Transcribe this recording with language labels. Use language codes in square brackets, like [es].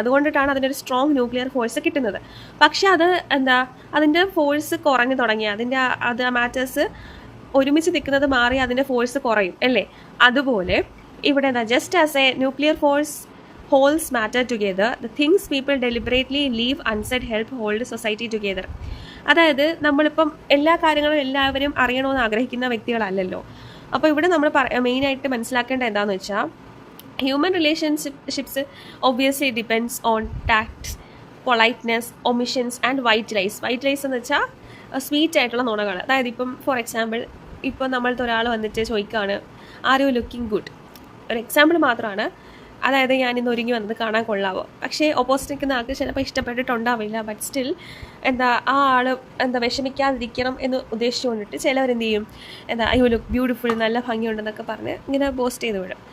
[ml] അതുകൊണ്ടിട്ടാണ് അതിനൊരു strong nuclear force കിട്ടുന്നത്. പക്ഷെ അത് അതിൻ്റെ ഫോഴ്സ് കുറഞ്ഞു തുടങ്ങി, അത് മാറ്റേഴ്സ് ഒരുമിച്ച് നിൽക്കുന്നത് മാറി അതിൻ്റെ ഫോഴ്സ് കുറയും അല്ലേ. അതുപോലെ ഇവിടെ [en] Just as a nuclear force holds matter together, the things people deliberately leave unsaid help hold society together. [ml] അതായത് നമ്മളിപ്പം എല്ലാ കാര്യങ്ങളും എല്ലാവരും അറിയണമെന്ന് ആഗ്രഹിക്കുന്ന വ്യക്തികളല്ലല്ലോ. അപ്പോൾ ഇവിടെ നമ്മൾ മെയിനായിട്ട് മനസ്സിലാക്കേണ്ടത് എന്താണെന്ന് വെച്ചാൽ, [en] human relationships obviously depends on tact, politeness, omissions and white lies. [ml] White lies എന്ന് വെച്ചാൽ സ്വീറ്റ് ആയിട്ടുള്ള നുണകൾ. അതായത് ഇപ്പം ഫോർ എക്സാമ്പിൾ, ഇപ്പം നമ്മളുടെ ഒരാൾ വന്നിട്ട് ചോദിക്കുകയാണ്, [en] Are you looking good. [ml] ഒരു എക്സാമ്പിൾ മാത്രമാണ്. അതായത് ഞാൻ ഇന്ന് ഒരുങ്ങി വന്നത് കാണാൻ കൊള്ളാവോ. പക്ഷേ ഓപ്പോസിറ്റ് നിൽക്കുന്ന ആൾക്ക് ചിലപ്പോൾ ഇഷ്ടപ്പെട്ടിട്ടുണ്ടാവില്ല. ബട്ട് സ്റ്റിൽ ആ ആൾ വിഷമിക്കാതിരിക്കണം എന്ന് ഉദ്ദേശിച്ചുകൊണ്ടിട്ട് ചിലവരെന്ത് ചെയ്യും, [en] you look beautiful, [ml] നല്ല ഭംഗിയുണ്ടെന്നൊക്കെ പറഞ്ഞ് ഇങ്ങനെ പോസ്റ്റ് ചെയ്ത് വിടും.